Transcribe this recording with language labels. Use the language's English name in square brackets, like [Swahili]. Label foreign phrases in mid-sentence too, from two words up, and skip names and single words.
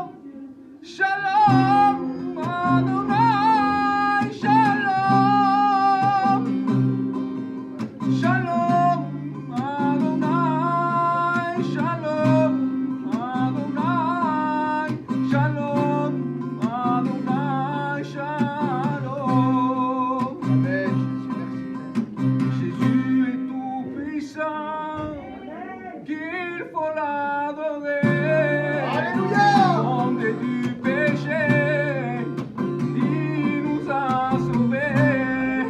[Hebrew] שלום, אדוני, שלום. שלום, אדוני, שלום, אדוני, שלום, אדוני, שלום, Adonai, Shalom. Amen. [French] Jésus est tout puissant, qu'il faut l'adorer. Alléluia. Fondé du péché, il nous a sauvés.